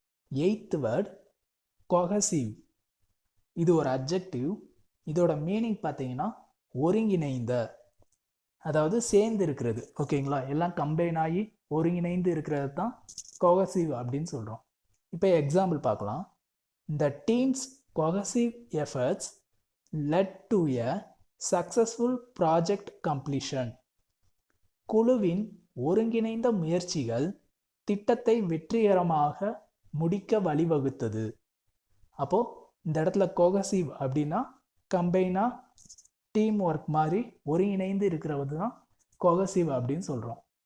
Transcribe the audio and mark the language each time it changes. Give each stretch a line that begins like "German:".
Tamil: 8th word cohesive. இது ஒரு adjective. இதோட மீனிங் பார்த்தீங்கன்னா ஒருங்கிணைந்த, அதாவது சேர்ந்து இருக்கிறது. ஓகேங்களா, எல்லாம் கம்பைன் ஆகி ஒருங்கிணைந்து இருக்கிறது தான் கொஹசிவ் அப்படின்னு சொல்றோம். இப்போ எக்ஸாம்பிள் பார்க்கலாம்.
English: The team's cohesive efforts led to a successful project completion.
Tamil: குழுவின் ஒருங்கிணைந்த முயற்சிகள் திட்டத்தை வெற்றிகரமாக முடிக்க வழிவகுத்தது. அப்போ இந்த இடத்துல கோகசிவ் அப்படின்னா கம்பைனா டீம் ஒர்க் மாதிரி ஒருங்கிணைந்து இருக்கிறது தான் கோகசிவ் அப்படின்னு சொல்றோம்.